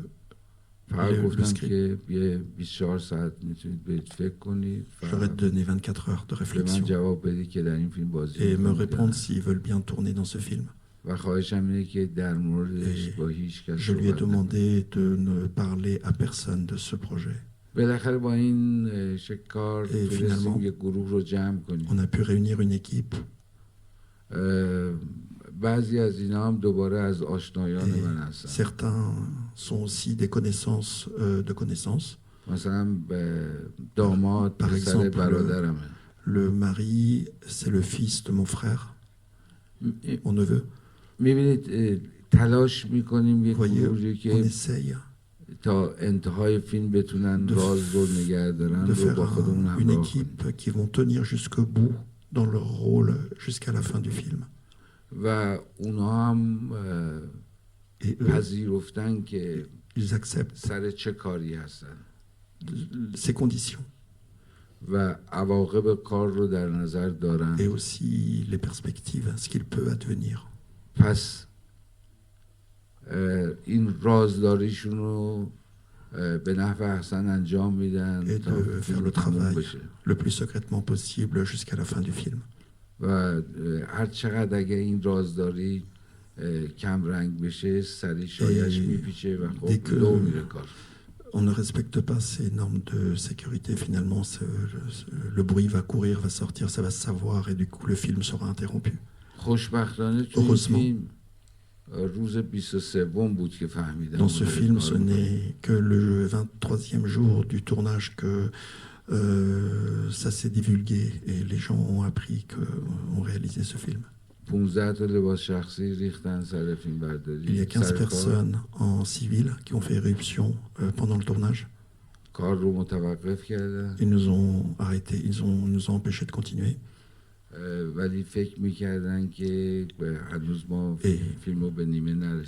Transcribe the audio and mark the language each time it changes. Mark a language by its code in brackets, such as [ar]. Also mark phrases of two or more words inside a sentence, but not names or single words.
[fa] فقط گفتم که یه 24 ساعت میتونید برید فکر کنید. [fr] Je leur ai donné 24 heures de réflexion. [fa] به من جواب بدید که در این فیلم بازی [fr] Et me répondre s'ils veulent bien tourner dans ce film. [fa] و خواهشم اینه که در موردش با هیچ کس [fr] Je lui ai demandé de ne parler à personne de ce projet. [fa] بالاخره با این شکار تونستیم یک گروه رو جمع کنیم. [fr] On a pu réunir une équipe. [fa] بعضی از اینا هم دوباره از آشنایان من هستن. [fr] Certains sont aussi des connaissances de connaissances. [fa] مثلا داماد پسر برادرمه. [fr] Le mari, c'est le fils de mon frère, mon neveu. [fa] میبینید تلاش میکنیم یک گروهی که تا انتهای فیلم بتونن راز رو نگه دارن رو با خودمون همراه کنیم. [fr] Une équipe qui vont tenir jusqu'au bout dans leur rôle jusqu'à la fin du film. [fa] و اونا هم پذیرفتن که سر چه کاری هستن. [fr] Ces conditions. [fa] و عواقب کار رو در نظر دارن. [fr] Et aussi les perspectives, ce qu'il peut advenir. [fa] پس این رازداریشون رو به نحو احسن انجام میدن [fr] تا faire le travail le plus secrètement possible jusqu'à la fin du film. [fa] و هر چقدر اگه این رازداری کم رنگ بشه سری شایش میپیچه و خب لو میره کار. [fr] On ne respecte pas ces normes de sécurité. Finalement, le bruit va courir, va sortir, ça va se savoir et du coup le film sera interrompu. [fa] خوشبختانه توی فیلم روز 23 بود که فهمیدم. [fr] Dans ce film, ce n'est que le 23e jour du tournage que ça s'est divulgué et les gens ont appris qu'on réalisait ce film. [fa] 15 تا لباس شخصی ریختن سر فیلم برداری. [fr] Il y a 15 personnes en civil qui ont fait éruption pendant le tournage. [fa] کار رو متوقف کردن. [fr] Ils nous ont arrêtés, nous ont empêchés de continuer. [fa] ولی فکر میکردن که هنوز ما فیلمو به نیمه نرسیم.